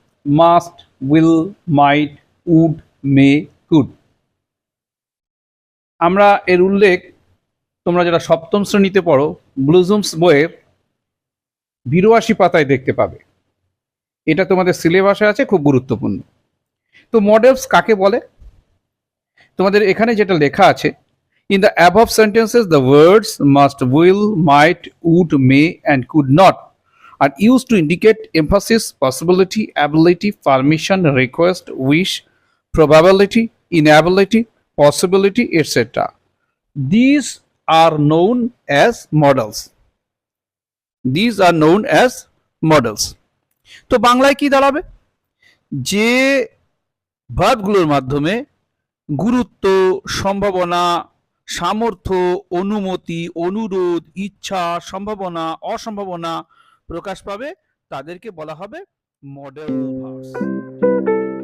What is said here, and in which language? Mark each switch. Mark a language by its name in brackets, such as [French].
[English] Must, will, might, would, may, could. [Bangla] আমরা এর উল্লেখ তোমরা যারা সপ্তম শ্রেণীতে পড়ো ব্লুজুমস বইয়ের ৮২ পাতায় দেখতে পাবে। এটা তোমাদের সিলেবাসে আছে, খুব গুরুত্বপূর্ণ। তো মডেলস কাকে বলে? তোমাদের এখানে যেটা লেখা আছে, [English] in the above sentences the words must, will, might, would, may and could not are used to indicate emphasis, possibility, ability, permission, request, wish, probability, inability, possibility, etc. These are known as models. These are known as models. [Bangla] তো বাংলায় কি দাঁড়াবে? যে ভার্বগুলোর মাধ্যমে গুরুত্ব, সম্ভাবনা, সামর্থ্য, অনুমতি, অনুরোধ, ইচ্ছা, সম্ভাবনা, অসম্ভাবনা প্রকাশ পাবে তাদেরকে বলা হবে মডেল ভার্বস।